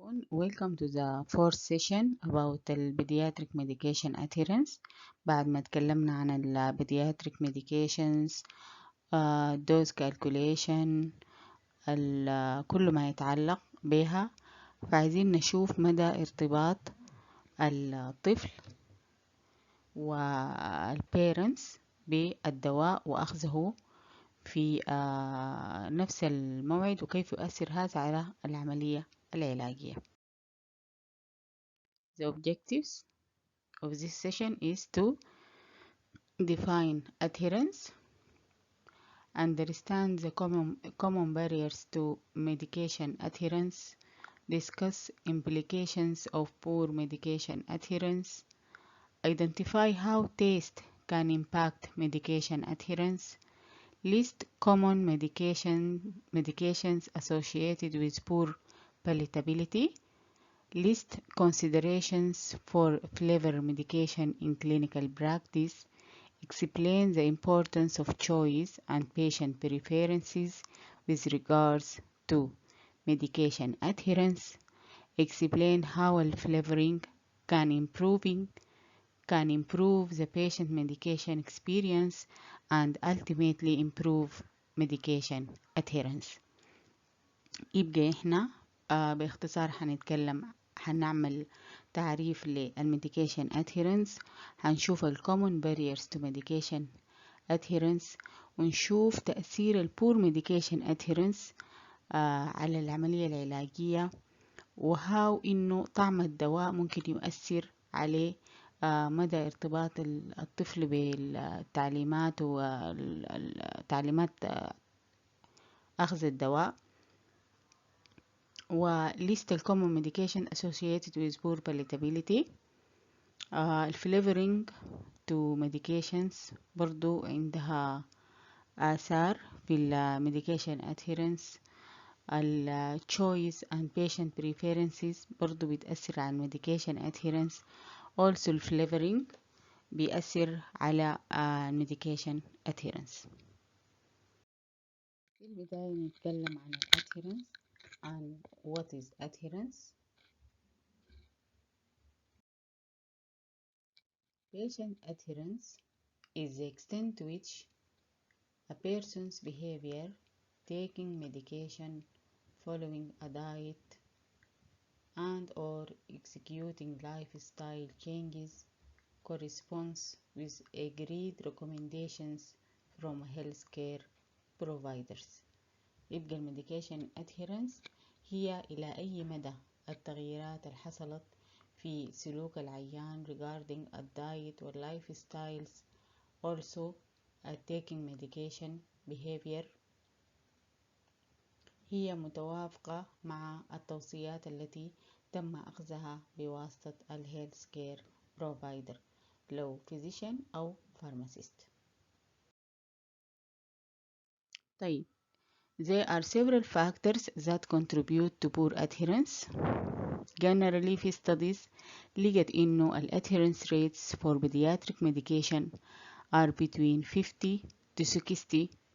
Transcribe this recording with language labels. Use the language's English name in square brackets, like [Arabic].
[English] Welcome to the fourth session about pediatric medication adherence. [Arabic] بعد ما تكلمنا عن [English] pediatric medications dose calculation [Arabic] كل ما يتعلق بها، فعايزين نشوف مدى ارتباط الطفل والبيرنتس بالدواء وأخذه في نفس الموعد، وكيف يؤثر هذا على العملية العلاجية. [English] The objectives of this session is to define adherence, understand the common barriers to medication adherence, discuss implications of poor medication adherence, identify how taste can impact medication adherence, list common medications associated with poor palatability, list considerations for flavor medication in clinical practice, explain the importance of choice and patient preferences with regards to medication adherence, explain how flavoring can improve the patient medication experience and ultimately improve medication adherence. [Arabic] يبقى احنا باختصار هنعمل تعريف للميديكيشن adherence، هنشوف [English] common barriers to medication adherence، [Arabic] ونشوف تأثير البور [English] medication adherence [Arabic] على العملية العلاجية، وهاو إنه طعم الدواء ممكن يؤثر عليه مدى ارتباط الطفل بالتعليمات وتعليمات أخذ الدواء، وليست [English] common medication associated with poor palatability. flavoring to medications [Arabic] برضو عندها آثار في [English] medication adherence. choice and patient preferences [Arabic] برضو بتأثر على [English] medication adherence. also flavoring [Arabic] بيأثر على [English] medication adherence. [Arabic] في البداية نتكلم عن [English] adherence and what is adherence. Patient adherence is the extent to which a person's behavior taking medication, following a diet, and or executing lifestyle changes corresponds with agreed recommendations from healthcare providers. [Arabic] يبقى الميديكيشن adherence هي إلى أي مدى التغييرات اللي حصلت في سلوك العيان [English] regarding a diet or lifestyles, also taking medication behavior [Arabic] هي متوافقة مع التوصيات التي تم أخذها بواسطة الهيلث كير بروفايدر لو physician أو pharmacist. [English] طيب there are several factors that contribute to poor adherence. Generally في studies [Arabic] لقت إنه [English] adherence rates for pediatric medication are between 50 to 60%.